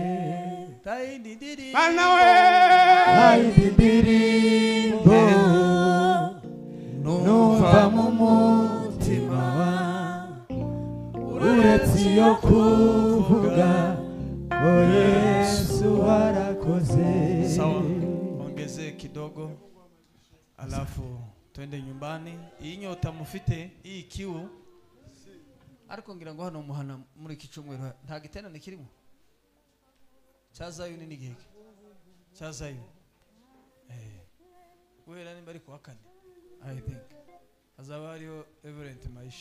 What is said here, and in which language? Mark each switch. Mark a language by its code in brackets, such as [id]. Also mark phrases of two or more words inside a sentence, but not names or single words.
[rw] Mana we ayindirimbo numva mu mutima uretse yo kuvuga ko Yesu warakoze. [sw] Sawa, ongeze kidogo alafu twende nyumbani. [rw] Iyi nyota mufite, iyi kiu ariko ngira ngo hano muhana muri iki cyumweru nta giterane kirimo cyazayo ni giheke cyazayo guhera nimba ari kuwa kane [en] I think [rw] hazaba hariho Reverend Maisha.